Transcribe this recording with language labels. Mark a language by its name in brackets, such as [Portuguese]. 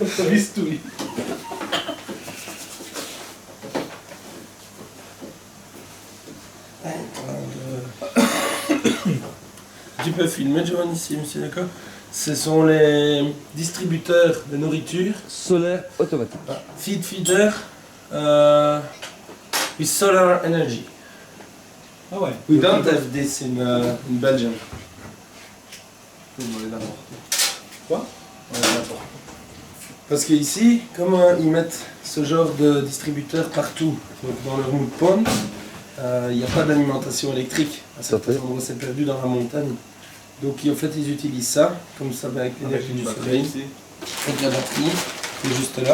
[French] Bistouille. Tu peux filmer, Giovanni, ici, monsieur, d'accord? Ce sont les distributeurs de nourriture. Solaire automatique. [English] Feed feeder with solar energy. [French] Ah ouais. [English] We don't have this in Belgium. [French] Quoi? Parce qu'ici, comme ils mettent ce genre de distributeur partout, donc dans leur mood pond, il n'y a pas d'alimentation électrique. À certains endroits, c'est perdu dans la montagne. Donc en fait, ils utilisent ça, comme ça, avec l'énergie du soleil, avec la batterie, qui est juste là.